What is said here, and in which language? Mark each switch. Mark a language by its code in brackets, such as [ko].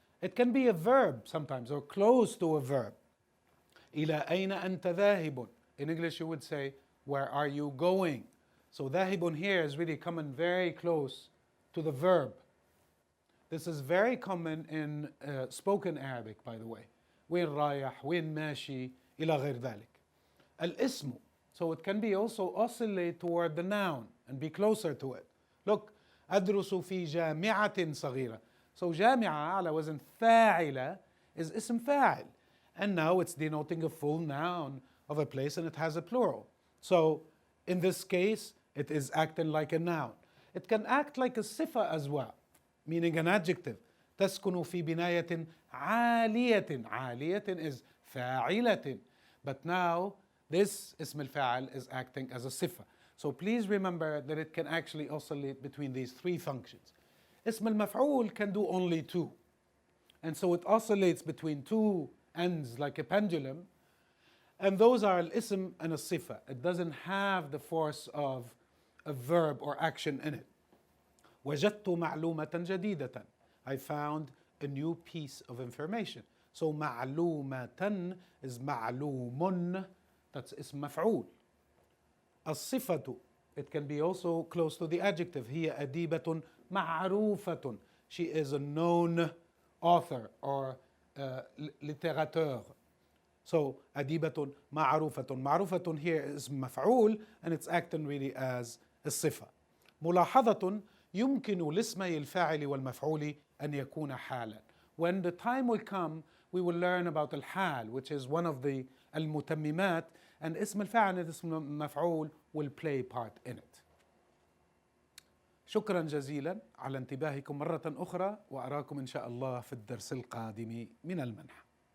[en] It can be a verb sometimes, or close to a verb. [ar] إلى أين أنت ذاهب? [en] In English you would say, where are you going? So ذاهب here is really coming very close to the verb. This is very common in spoken Arabic, by the way. [ar] وين رايح, وين ماشي, إلى غير ذلك. [en] الاسم, so it can be also oscillate toward the noun and be closer to it. [ar] Look, أدرس في جامعة صغيرة. So جامعة على وزن فاعلة is اسم فاعل. [en] And now it's denoting a full noun of a place and it has a plural. So in this case, it is acting like a noun. It can act like a sifa as well, meaning an adjective. [ar] تسكن في بناية عالية. عالية is فاعلة. [en] But now this اسم الفاعل is acting as a sifa. So please remember that it can actually oscillate between these three functions. اسم المفعول can do only two. And so it oscillates between two ends like a pendulum. And those are al-ism and al-sifa. It doesn't have the force of a verb or action in it. [ar] وجدت معلومة جديدة. [en] I found a new piece of information. So معلومة is معلوم. That's اسم مفعول. الصفة, it can be also close to the adjective. [ar] هي أديبة معروفة. [en] She is a known author or littérateur. [ar] So أديبة معروفة. [en] معروفة here is مفعول and it's acting really as a صفة. [ar] ملاحظة يمكن لاسمي الفاعل والمفعول أن يكون حالا. [en] When the time will come, we will learn about الحال, which is one of the المتممات, and اسم الفاعل and اسم المفعول will play part in it. [ar] شكرا جزيلا على انتباهكم مرة أخرى، وأراكم إن شاء الله في الدرس القادم من المنح.